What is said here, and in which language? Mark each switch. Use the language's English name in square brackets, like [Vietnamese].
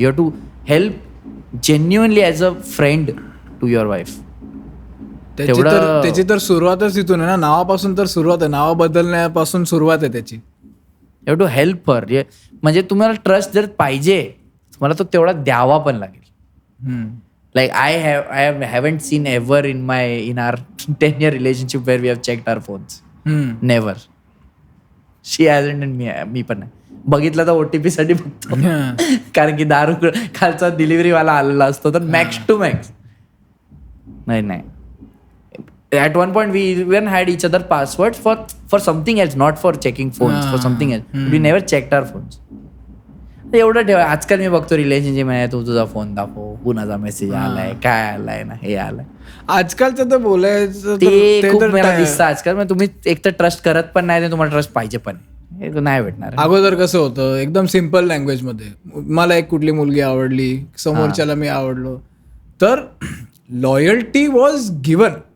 [English] You have to help genuinely as a friend to your wife. [Marathi] त्याची तर सुरुवातच तिथून आहे ना. नावापासून तर सुरुवात आहे. नाव बदलण्यापासून सुरुवात आहे त्याची. [English] You have to help her. [Marathi] म्हणजे तुम्हाला ट्रस्ट जर पाहिजे तुम्हाला तो तेवढा द्यावा पण लागेल. [English] Like I haven't seen ever in our 10-year relationship where we have checked our phones. Never. She hasn't and [Marathi] मी पण नाही. बघितलं तर OTP साठी बघतो. कारण की दारू खालचा डिलिव्हरी वाला आलेला असतो तर मॅक्स टू मॅक्स. नाही. [English] At one point we even had each other passwords for something else, not for checking phones, for something else. We never checked our phones. [Marathi] एवढं ठेवा. आजकाल मी बघतो रिलेशनशिप मध्ये तू तुझा फोन दाखव, कुणाचा मेसेज आलाय, काय आलाय ना, हे आलाय. आजकालचं तर बोलायचं ते खूप मला दिसतं आजकाल. तुम्ही एक तर ट्रस्ट करत पण नाही, तुम्हाला ट्रस्ट पाहिजे पण नाही भेटणार. अगोदर कसं होतं, एकदम सिम्पल लँग्वेज मध्ये मला एक कुठली मुलगी आवडली, समोरच्याला मी आवडलो तर [English] Loyalty was given.